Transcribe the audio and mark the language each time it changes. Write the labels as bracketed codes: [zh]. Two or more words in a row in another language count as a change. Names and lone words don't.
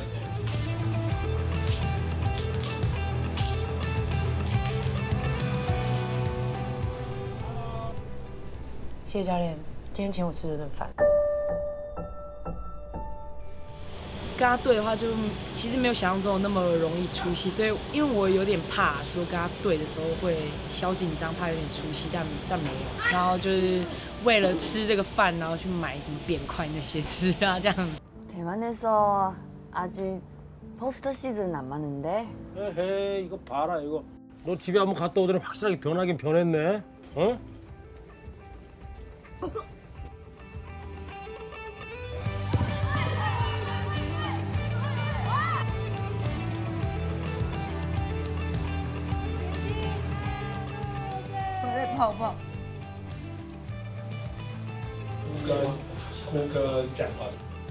[zh] 谢谢教练，今天请我吃这顿饭。跟他对的话，就其实没有想象中的那么容易出戏，所以因为我有点怕说跟他对的时候会小緊張，怕有點出戲，但沒有。然後就是為了吃這個飯，然後去買什麼扁塊那些吃啊，這樣。 [ko] 대만에서 아직 포스트 시즌 남았는데. 에헤이 이거 봐라 이거. 너 집에 한번 갔다 오더니 확실하게 변하긴 변했네. 어? 네, [zh] 不好。哭跟讲话。